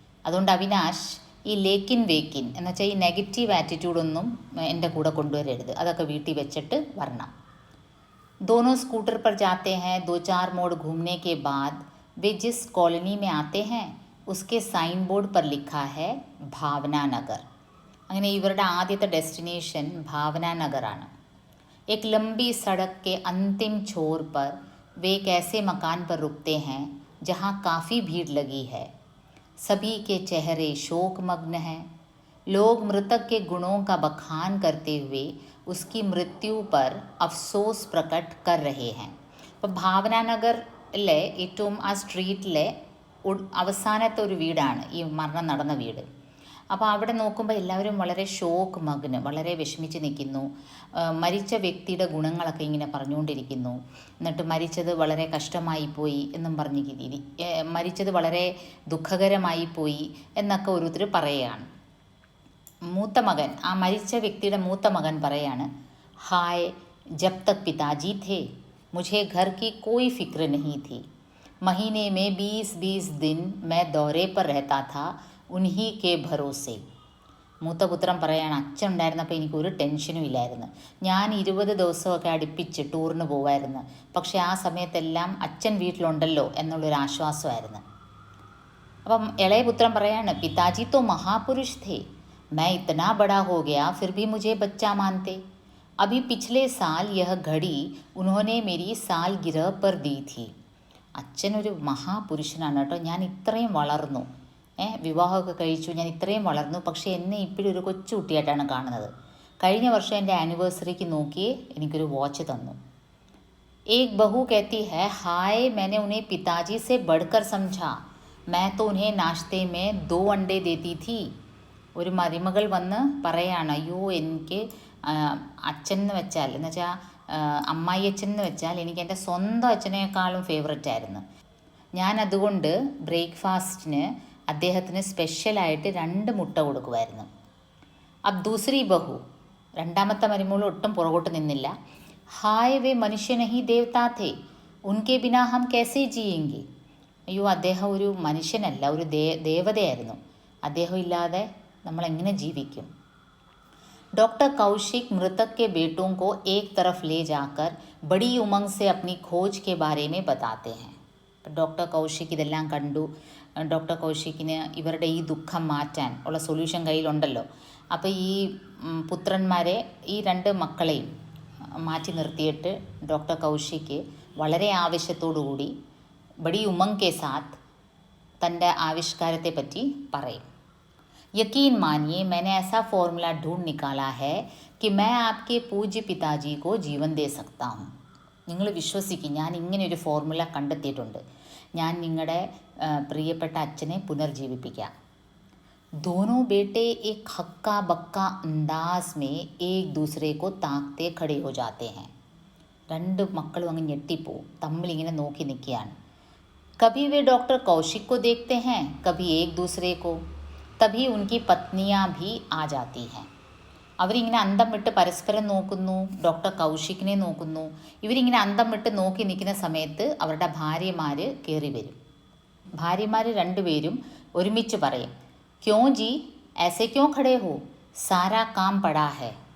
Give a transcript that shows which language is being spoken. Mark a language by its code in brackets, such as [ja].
[ml] അതുകൊണ്ട് അവിനാശ് ഈ ലേക്കിൻ വേക്കിൻ എന്ന് വെച്ചാൽ ഈ നെഗറ്റീവ് ആറ്റിറ്റ്യൂഡൊന്നും എൻ്റെ കൂടെ കൊണ്ടുവരരുത്, അതൊക്കെ വീട്ടിൽ വെച്ചിട്ട് വരണം. [hi] दोनों स्कूटर पर जाते हैं. 2-4 मोड़ घूमने के बाद वे जिस कॉलोनी में आते हैं उसके साइन बोर्ड पर लिखा है भावना नगर. [ml] അങ്ങനെ ഇവരുടെ ആദ്യത്തെ ഡെസ്റ്റിനേഷൻ ഭാവന നഗറാണ്. [hi] एक लंबी सड़क के अंतिम छोर पर वे एक ऐसे मकान पर रुकते हैं जहाँ काफ़ी भीड़ लगी है. सभी के चेहरे शोकमग्न हैं. लोग मृतक के गुणों का बखान करते हुए उसकी मृत्यु पर अफसोस प्रकट कर रहे हैं. [ml] അപ്പോൾ ഭാവന നഗറിലെ ഏറ്റവും ആ സ്ട്രീറ്റിലെ അവസാനത്തെ ഒരു വീടാണ് ഈ മരണം നടന്ന വീട്. അപ്പോൾ അവിടെ നോക്കുമ്പോൾ എല്ലാവരും വളരെ ഷോക്ക് മഗ്ന്, വളരെ വിഷമിച്ച് നിൽക്കുന്നു. മരിച്ച വ്യക്തിയുടെ ഗുണങ്ങളൊക്കെ ഇങ്ങനെ പറഞ്ഞുകൊണ്ടിരിക്കുന്നു. എന്നിട്ട് മരിച്ചത് വളരെ കഷ്ടമായിപ്പോയി എന്നും പറഞ്ഞ രീതി, മരിച്ചത് വളരെ ദുഃഖകരമായിപ്പോയി എന്നൊക്കെ ഓരോരുത്തർ പറയുകയാണ്. മൂത്ത മകൻ, ആ മരിച്ച വ്യക്തിയുടെ മൂത്ത മകൻ പറയാണ്, [hi] ഹായ് ജബ് തക് പിതാജി थे मुझे घर की कोई फिक्र नहीं थी. महीने में 20-20 दिन मैं दौरे पर रहता था उन्हीं के भरोसे. [ml] മൂത്ത പുത്രൻ പറയാണ്, അച്ഛൻ ഉണ്ടായിരുന്നപ്പോൾ എനിക്കൊരു ടെൻഷനും ഇല്ലായിരുന്നു. ഞാൻ 20 ദിവസമൊക്കെ അടുപ്പിച്ച് ടൂറിന് പോവായിരുന്നു. പക്ഷേ ആ സമയത്തെല്ലാം അച്ഛൻ വീട്ടിലുണ്ടല്ലോ എന്നുള്ളൊരു ആശ്വാസമായിരുന്നു. അപ്പം ഇളയ പുത്രൻ പറയാണ്, [hi] പിതാജി तो महापुरुष थे. मैं इतना बड़ा हो गया फिर भी मुझे बच्चा मानते. अभी पिछले साल यह घड़ी उन्होंने मेरी सालगिरह पर दी थी. [ml] അച്ഛനൊരു മഹാപുരുഷനാണ് കേട്ടോ. ഞാൻ ഇത്രയും വളർന്നു, വിവാഹമൊക്കെ കഴിച്ചു, ഞാൻ ഇത്രയും വളർന്നു, പക്ഷേ എന്നെ ഇപ്പോഴും ഒരു കൊച്ചുകുട്ടിയായിട്ടാണ് കാണുന്നത്. കഴിഞ്ഞ വർഷം എൻ്റെ ആനിവേഴ്സറിക്ക് നോക്കി എനിക്കൊരു വാച്ച് തന്നു. [hi] एक बहू कहती है, हाय मैंने उन्हें पिताजी से बढ़कर समझा, मैं तो उन्हें नाश्ते में 2 अंडे देती थी. [ml] ഒരു മരുമകൾ വന്ന് പറയാണ്, അയ്യോ എനിക്ക് അച്ഛൻ എന്ന് വെച്ചാൽ എന്ന് വെച്ചാൽ അമ്മായി അച്ഛൻ എന്ന് വെച്ചാൽ എനിക്ക് എൻ്റെ സ്വന്തം അച്ഛനേക്കാളും ഫേവററ്റ് ആയിരുന്നു. ഞാൻ അതുകൊണ്ട് ബ്രേക്ക്ഫാസ്റ്റിന് അദ്ദേഹത്തിന് സ്പെഷ്യലായിട്ട് 2 മുട്ട കൊടുക്കുമായിരുന്നു. [hi] അബ് ദൂസരി ബഹു, [ml] രണ്ടാമത്തെ മരുമകൾ ഒട്ടും പുറകോട്ട് നിന്നില്ല. [hi] ഹായ് വേ മനുഷ്യ നഹി ദേവതാ ഥേ, ഉൻകെ ബിനാ ഹം കൈസേ ജിയേംഗെ. [ml] അയ്യോ അദ്ദേഹം ഒരു മനുഷ്യനല്ല, ഒരു ദേവതയായിരുന്നു. അദ്ദേഹം ഇല്ലാതെ നമ്മൾ എങ്ങനെ ജീവിക്കും. [hi] डॉक्टर कौशिक मृतक के बेटों को एक तरफ ले जाकर बड़ी उमंग से अपनी खोज के बारे में बताते हैं. [ml] ഡോക്ടർ കൗശിക് ഇതെല്ലാം കണ്ടു. ഡോക്ടർ കൗശിക്കിന് ഇവരുടെ ഈ ദുഃഖം മാറ്റാൻ ഉള്ള സൊല്യൂഷൻ കയ്യിലുണ്ടല്ലോ. അപ്പോൾ ഈ പുത്രന്മാരെ, ഈ 2 മക്കളെയും മാറ്റി നിർത്തിയിട്ട് ഡോക്ടർ കൗശിക്ക് വളരെ ആവശ്യത്തോടു കൂടി [hi] ബഡി ഉമങ് കെ സാത്ത് [ml] തൻ്റെ ആവിഷ്കാരത്തെ പറ്റി പറയും. [hi] यकीन मानिए मैंने ऐसा फॉर्मूला ढूंढ निकाला है कि मैं आपके पूज्य पिताजी को जीवन दे सकता हूँ. [ml] നിങ്ങൾ വിശ്വസിക്കും, ഞാൻ ഇങ്ങനെ ഒരു ഫോർമുല കണ്ടെത്തിയിട്ടുണ്ട്. ഞാൻ നിങ്ങളുടെ പ്രിയപ്പെട്ട അച്ഛനെ പുനർജീവിപ്പിക്കാം. [hi] दोनों बेटे एक हक्का बक्का अंदाज में एक दूसरे को ताकते खड़े हो जाते हैं. [ml] 2 മക്കളും അങ്ങ് ഞെട്ടിപ്പോവും, തമ്മിലിങ്ങനെ നോക്കി നിൽക്കുകയാണ്. [hi] कभी वे डॉक्टर कौशिक को देखते हैं, कभी एक दूसरे को. തബി ഉൻകി പത്നിയാ ഭി ആ ജാത്തി ഹൈ. [ml] അവരിങ്ങനെ അന്തം വിട്ട് പരസ്പരം നോക്കുന്നു, ഡോക്ടർ കൗശിക്കിനെ നോക്കുന്നു. ഇവരിങ്ങനെ അന്തം വിട്ട് നോക്കി നിൽക്കുന്ന സമയത്ത് അവരുടെ ഭാര്യമാർ കയറി വരും. ഭാര്യമാർ 2 പേരും ഒരുമിച്ച് പറയും, [hi] ക്യോ ജി ऐसे ക്യോ ഖടേ ഹോ, സാരാ കാം പടാ ഹൈ.